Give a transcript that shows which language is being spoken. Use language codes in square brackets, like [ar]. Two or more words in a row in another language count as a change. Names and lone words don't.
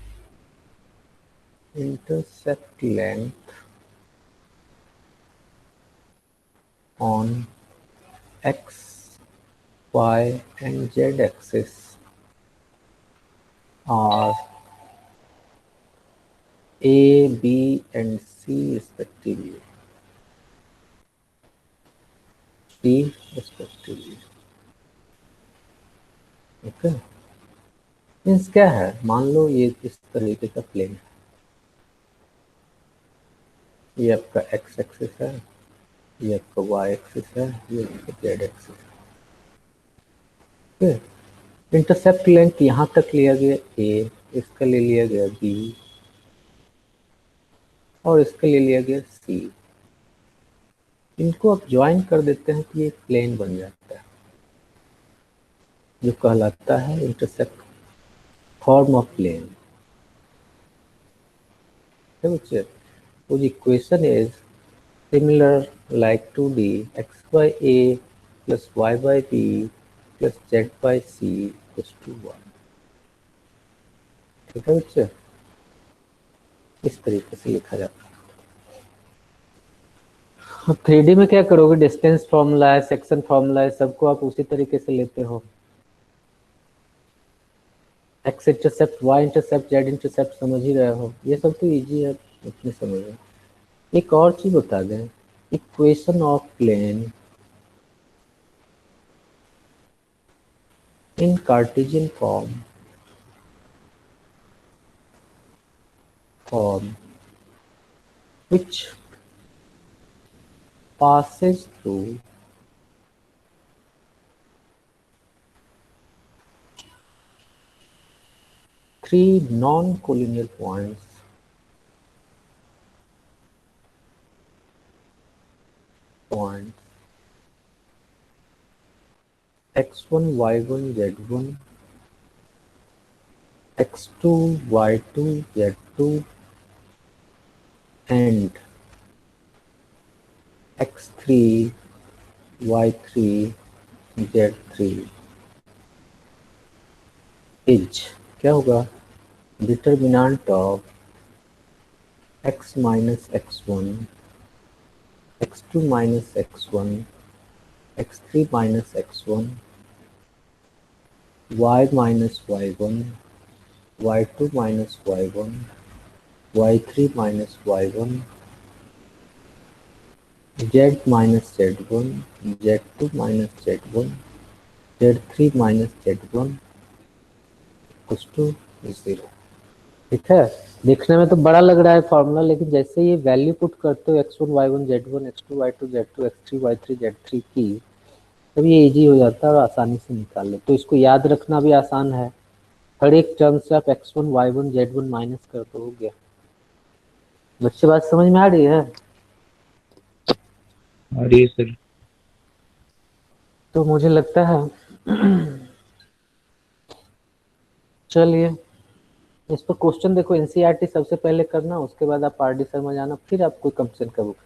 [en] on x, y and z axis are A, B and C respectively. okay, means [hi] क्या है, मान लो ये इस तरीके का प्लेन है, ये आपका [en] x axis [hi] है, ये आपका [en] y axis [hi] है, ये आपका [en] z axis [hi] है। [en] intercept length [hi] यहाँ तक लिया गया ए, इसका ले लिया गया बी और इसका ले लिया गया सी। इनको आप ज्वाइन कर देते हैं तो ये प्लेन बन जाता है जो कहलाता है [en] intercept form of plane. [hi] बच्चे, [en] so the equation is similar like 2D x by a plus y by b plus z by c equals to 1। [hi] ठीक है बच्चे, इस तरीके से लिखा जाता है। अब 3D में क्या करोगे, [en] distance formula [hi] है, [en] section formula [hi] है, सबको आप उसी तरीके से लेते हो। [en] x intercept, y intercept, z intercept [hi] समझ ही रहे हो, ये सब तो इजी है, इतने समझ में। एक और चीज बता दें, [en] equation of plane in Cartesian form which passes through three non-collinear points x1 y1 z1, x2 y2 z2 and x3 y3 z3 is [hi] क्या होगा, [en] determinant of x minus x1, x2 minus x1, x3 minus x1, y minus y1, y2 minus y1, y3 minus y1, z minus z1, z2 minus z1, z3 minus z1 equals to 0। [hi] ठीक है, देखने में तो बड़ा लग रहा है फॉर्मूला, लेकिन जैसे ये वैल्यू पुट करते हो x1 y1 z1, x2 y2 z2, x3 y3 z3 की, तब ये इजी हो जाता है और आसानी से निकाल लो। तो इसको याद रखना भी आसान है, हर एक टर्म से आप x1 y1 z1 माइनस कर दो, हो गया। बच्चे बात समझ में आ रही है? अरे सर, तो मुझे लगता है चलिए इस पर क्वेश्चन देखो, एनसीईआरटी सबसे पहले करना, उसके बाद आप आरडी शर्मा जाना, फिर आप कोई कंप्लेन का बुक।